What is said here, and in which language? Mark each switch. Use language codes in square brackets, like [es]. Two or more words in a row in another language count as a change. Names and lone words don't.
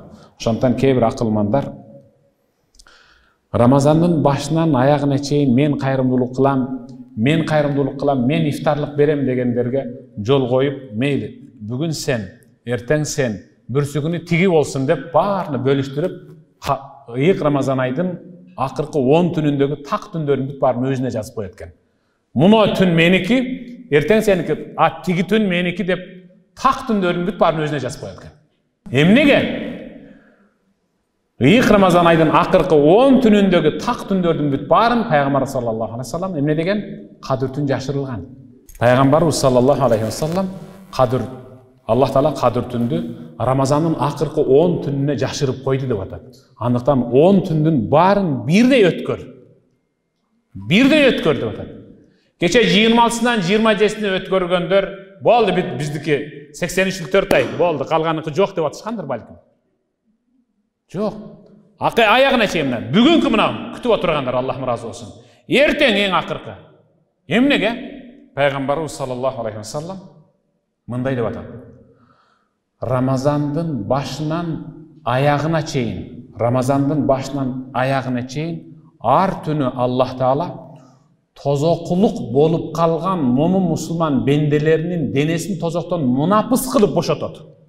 [ky] Ошондон кээ бир акылмандар Рамазандын башынан аяғына чейин мен кайрымдуулук кылам, мен ифтарлык берем дегендерге жол коюп, мейли, бүгүн сен, эртең сен, бүрсүгүнү тиги болсун деп баарын бөлүштүрүп, ыйык Рамазан айдын акыркы 10 түнүндөгү так түндөрүн баарын өзүнө жазып коет экен. Муну түн меники, эртең сеники, тиги түн меники деп так түндөрүн баарын өзүнө жазып коет экен. Эмнеге? Ыйык Рамазан айдын акыркы 10 түнүндөгү так түндөрдүн бүт баарын Пайгамбар [ar] صلى الله عليه وسلم [ky] эмне деген? Кадыр түн жашырылган. Пайгамбарыбыз [ar] صلى الله عليه وسلم [ky] Аллах Таала кадыр түндү Рамазандын акыркы 10 түнүнө жашырып койду деп атат. Андыктан 10 түндүн баарын бирдей өткөр. Бирдей өткөр деп атат. Кече 26-сынан 27-сине өткөргөндөр болду, биздики 83-4 ай болду, калганыкы жок деп атышкандыр балким. Жоқ. Аяғына чейин бүгүнкү мына күтүп отургандар Аллах разы болсун. Эртең эң акыркы. Эмнеге? Пайгамбарыбыз [ar] صلى الله عليه وسلم [ky] мындай деп атат. Рамазандын башынан аяғына чейин, ар түнү Аллах Таала тозокулук болуп калган момун мусулман бенделеринин денесин тозоктон мунапыс кылып бошотот.